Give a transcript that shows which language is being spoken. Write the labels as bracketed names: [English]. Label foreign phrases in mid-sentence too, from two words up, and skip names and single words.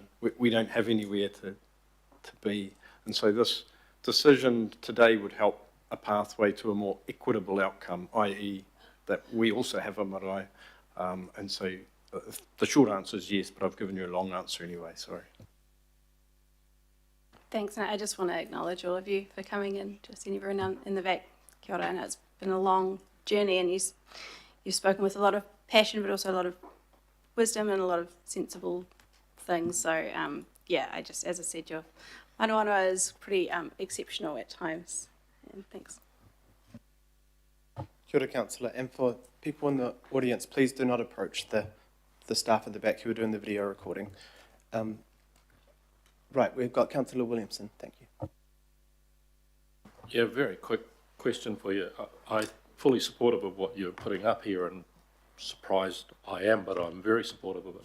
[English] We don't have anywhere to be, and so this decision today would help a pathway to a more equitable outcome, i.e. that we also have a marae, and so the short answer is yes, but I've given you a long answer anyway, sorry. Thanks, and I just want to acknowledge all of you for coming in, just everyone in the back. [Māori] Kia ora, [English] and it's been a long journey, and you've spoken with a lot of passion, but also a lot of wisdom and a lot of sensible things. So, yeah, I just, as I said, your manawanua is pretty exceptional at times. And thanks. [Māori] Kia ora, [English] Councillor. And for people in the audience, please do not approach the staff at the back who are doing the video recording. Right, we've got Councillor Williamson. Thank you. Yeah, very quick question for you. I'm fully supportive of what you're putting up here, and surprised I am, but I'm very supportive of it.